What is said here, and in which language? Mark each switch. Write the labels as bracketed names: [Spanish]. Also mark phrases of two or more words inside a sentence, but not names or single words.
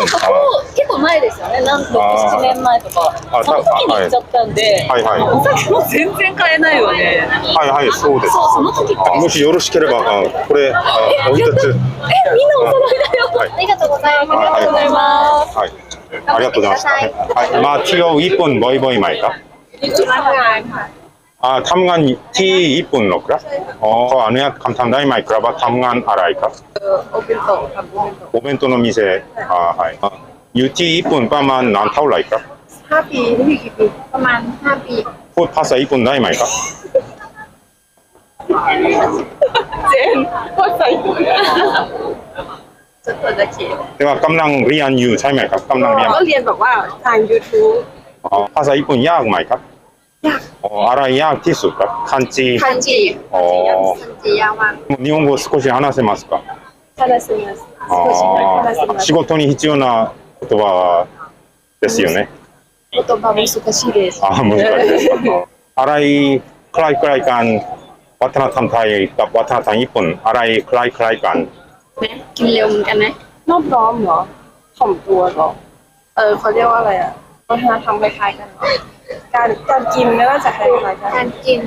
[Japanese] そこ結構前ですよね、6、7年前とか。その時に行っちゃったんで、お酒も全然買えないよね。はいはい、そうです。そう、その時もしよろしければ、これ、お一つ。みんなお揃いだよ。ありがとうございます。ありがとうございます。はい。ありがとうございました。はい。 [Thai] มาเที่ยวญี่ปุ่นบ่อยๆไหมครับทำงานที่ญี่ปุ่นหรอครับขออนุญาตคำถามได้ไหมครับว่าทำงานอะไรครับ [Japanese] お弁当の店 [Thai] はいอยู่ที่ญี่ปุ่นประมาณนานเท่าไหร่ครับ 5 ปีนี่กี่ปีประมาณ5 ปี พูดภาษาญี่ปุ่นได้ไหมครับ เจนพูดใส่จะตัวจะเขียน แต่ว่ากำลังเรียนอยู่ใช่ไหมครับกำลังเรียน ก็เรียนแบบว่าทาง YouTube ภาษาญี่ปุ่นยากไหมครับ ยาก อะไรยากที่สุดครับคันจิ คันจิยากมาก [Japanese] 日本語少し話せますか話せます少し話せます仕事に必要な言葉ですよね言葉難しいです難しいです [Thai] อะไรคล้ายๆกันวัฒนธรรมไทยกับวัฒนธรรมญี่ปุ่นอะไรคล้ายๆกัน กินเร็วเหมือนกันไหม นอบน้อมเหรอถ่อมตัวเหรอเขาเรียกว่าอะไรอ่ะวัฒนธรรมคล้ายๆกันเหรอการกินไม่ว่าจะคล้ายๆกันการกิน